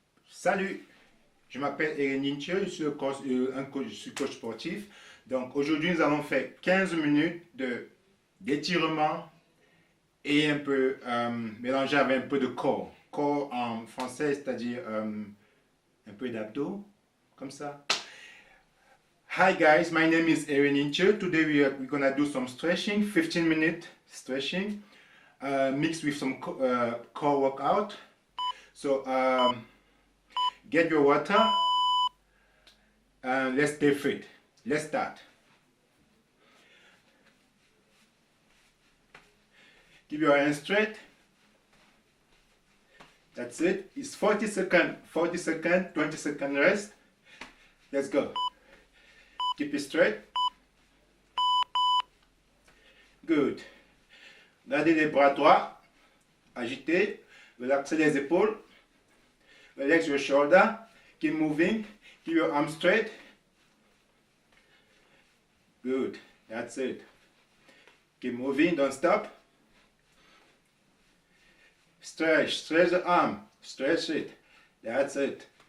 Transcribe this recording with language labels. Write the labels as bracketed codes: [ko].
[fr] Salut, je m'appelle Erin Ninche, je suis je suis coach sportif. Donc aujourd'hui nous allons faire 15 minutes d'étirement et un peu mélanger avec un peu de corps. Corps en français, c'est-à-dire un peu d'abdos, comme ça. [en] Hi guys, my name is Erin Ninche. Today we're gonna do some stretching, 15-minute stretching, mixed with some core workout. So get your water and let's stay fit. Let's start. Keep your hands straight. That's it. It's 40 seconds, 20 second rest. Let's go. Keep it straight. Good. [fr] Gardez les bras droits, agitez, relaxez les épaules. [en] Relax your shoulder, keep moving, keep your arms straight. Good, that's it. Keep moving, don't stop. Stretch the arm, stretch it. That's it.